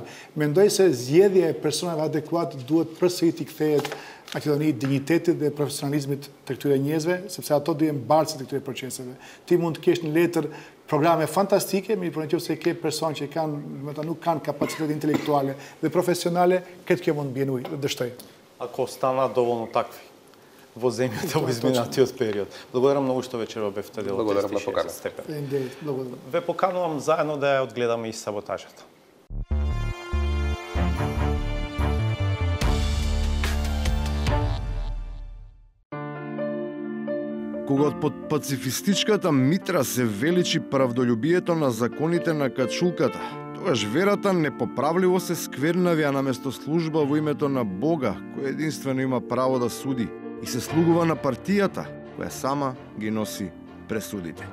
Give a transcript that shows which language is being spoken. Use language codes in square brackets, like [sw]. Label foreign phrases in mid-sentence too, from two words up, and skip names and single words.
[sq] Mendoj se zgjedhja e personave adekuat duhet përsëri të kthehet Maqedoni dignitetit dhe profesionalizmit të këtyre njerëzve, sepse ato do jenë bartësit të këtyre proceseve. Ti mund të kesh në letër programe fantastike, mirë por nëse ke persona që nuk kanë kapacitet intelektuale dhe profesionale, këtë kjo mund bjenuj dhe dështoj. [mk] Ако станат доволно такви во земјата во изминатиот период. Благодарам многу што вечерва бевте дел од 36 степен. Ве поканувам заедно да ја одгледаме и саботажата. Кога под пацифистичката митра се величи правдолюбието на законите на качулката, тогаш верата непоправливо се сквернавија наместо служба во името на Бога, кој единствено има право да суди, и се слугува на партијата, која сама ги носи пресудите.